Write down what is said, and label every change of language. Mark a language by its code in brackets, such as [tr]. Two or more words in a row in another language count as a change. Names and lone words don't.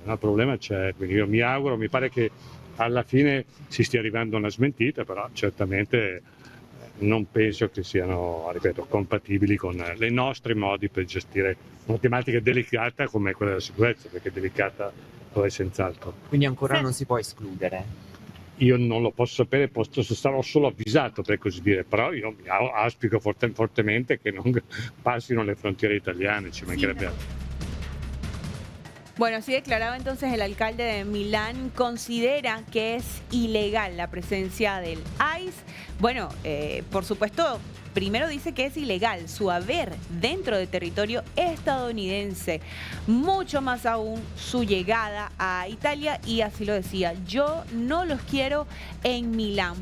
[it] No, il problema c'è, quindi io mi auguro, mi pare che alla fine si stia arrivando a una smentita, però certamente non penso che siano, ripeto, compatibili con i nostri modi per gestire una tematica delicata come quella della sicurezza, perché delicata lo è senz'altro. Quindi ancora non si può escludere? Io non lo posso sapere, sarò solo avvisato per così dire, però io auspico fortemente che non passino le frontiere italiane, ci mancherebbe altro. [es] Bueno, así declaraba entonces el alcalde de Milán, considera que es ilegal la presencia del ICE. Bueno, por supuesto, primero dice que es ilegal su haber dentro de territorio estadounidense, mucho más aún su llegada a Italia, y así lo decía, yo no los quiero en Milán.